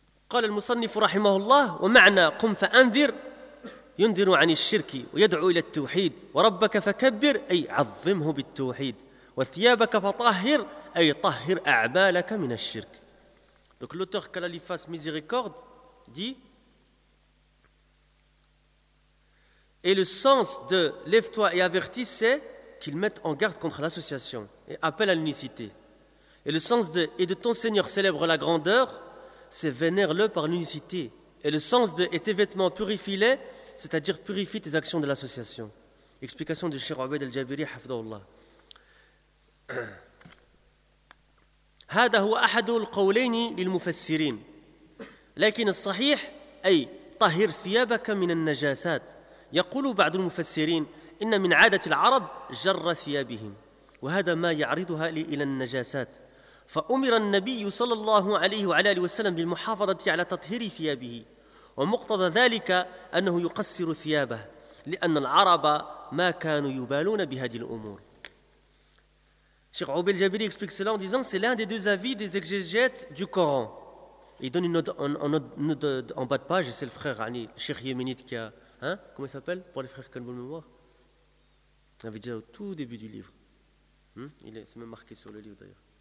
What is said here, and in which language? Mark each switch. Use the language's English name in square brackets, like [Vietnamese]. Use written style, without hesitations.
[Arabic] قال المصنف رحمه الله ومعنى قم فأنذر ينذر عن الشرك ويدعو إلى التوحيد وربك فكبر أي عظمه بالتوحيد وثيابك فطهر أي طهر أعمالك من الشرك. [French] Donc l'auteur Kalalifas Miséricorde dit, et le sens de lève-toi et avertis, c'est qu'il mette en garde contre l'association et appelle à l'unicité. Et le sens de et de ton Seigneur célèbre la grandeur, c'est vénère-le par l'unicité. Et le sens de « et tes vêtements purifie-les », c'est-à-dire purifie tes actions de l'association. Explication de Cheikh Obaid al-Jabiri, hafidhahullah. [Arabic] هذا هو أحد القولين للمفسرين. لكن الصحيح أي طهر ثيابك من النجاسات. يقول بعض المفسرين إن من عادة العرب جر ثيابهم وهذا ما يعرضها إلى النجاسات. فأمر النبي صلى الله عليه وعلى آله وسلم بالمحافظة على تطهير ثيابه ومقتضى ذلك أنه يقصر ثيابه لأن العرب ما كانوا يبالون بهذه الأمور. [French] Cheikh Obaid al-Jabiri explique cela en disant, c'est l'un des deux avis des exégètes du Coran. Il donne une note en bas de page, et c'est le frère Ali, Cheikh Yéménite qui a, comment il s'appelle, pour les frères qui ont une bonne mémoire, il avait déjà au tout début du livre, c'est même marqué sur le livre d'ailleurs.